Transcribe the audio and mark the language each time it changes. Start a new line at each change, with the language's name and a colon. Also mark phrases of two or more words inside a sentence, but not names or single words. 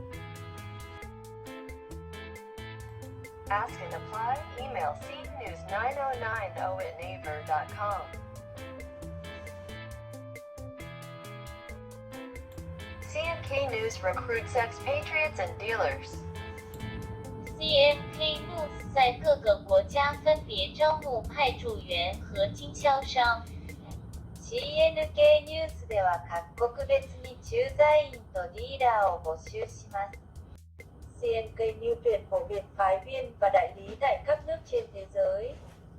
English: Ask and apply, email cnews909@naver.com. C&K News recruits expatriates and dealers.
Chinese: C&K News 在各个国家分别招募派驻员和经销商。
Vietnamese: C&K News では各国別に駐在員とディーラーを募集します。C&K News tuyển phổ Việt phái viên và đại lý tại các nước trên thế giới.